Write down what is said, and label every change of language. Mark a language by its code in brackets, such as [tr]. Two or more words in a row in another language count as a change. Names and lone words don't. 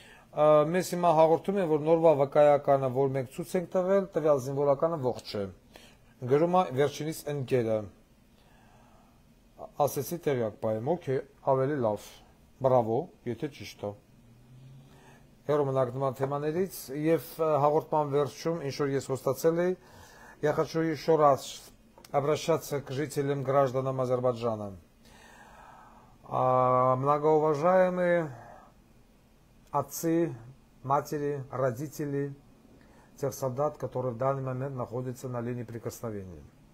[hy] Մեզ հիմա հաղորդում են, որ նորվա վկայականը, որ մենք ցույց ենք տվել, տվյալ զինվորականը ողջ է։ Գրում է վերջինիս ընկերը։ Ասեցի տեղյակ պայեմ, օքեյ, ավելի լավ։ Բրավո, եթե ճիշտ է։ Հերոմնակ նման թեմաներից եւ հաղորդման վերջում, ինչ որ ես խոստացել էի, [ru] я хочу еще раз обращаться к жителям, гражданам Азербайджана. Многоуважаемые отцы, матери, родители тех солдат, которые в данный момент находятся на линии прикосновения.